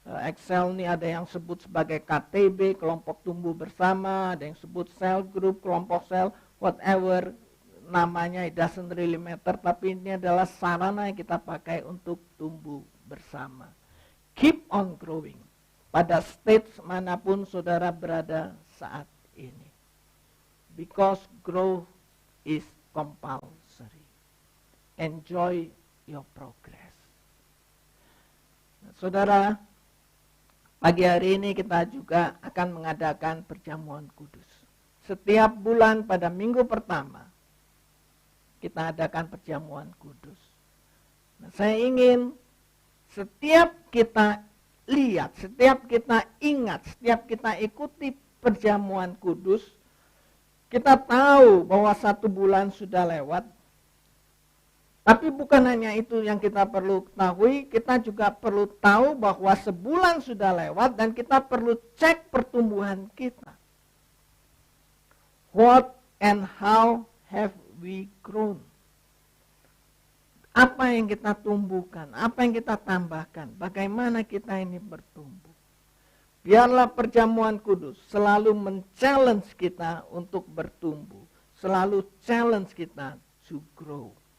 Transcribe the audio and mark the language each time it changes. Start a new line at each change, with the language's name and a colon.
Indonesian: Excel ini ada yang sebut sebagai KTB, kelompok tumbuh bersama, ada yang sebut cell group, kelompok sel,
English: whatever
Indonesian: namanya,
English: it doesn't really matter,
Indonesian: tapi ini adalah sarana yang kita pakai untuk tumbuh bersama.
English: Keep on growing.
Indonesian: pada stage manapun saudara berada saat ini.
English: Because growth is compulsory. Enjoy your progress.
Indonesian: Nah, saudara, pagi hari ini kita juga akan mengadakan perjamuan kudus. Setiap bulan pada minggu pertama, kita adakan perjamuan kudus. Nah, saya ingin setiap kita lihat, setiap kita ingat, setiap kita ikuti perjamuan kudus, kita tahu bahwa 1 bulan sudah lewat. Tapi bukan hanya itu yang kita perlu ketahui, kita juga perlu tahu bahwa sebulan sudah lewat dan kita perlu cek pertumbuhan kita.
English: What and how have we grown?
Indonesian: Apa yang kita tumbuhkan, apa yang kita tambahkan, bagaimana kita ini bertumbuh. Biarlah perjamuan kudus selalu men-challenge kita untuk bertumbuh, selalu challenge kita
English: to grow.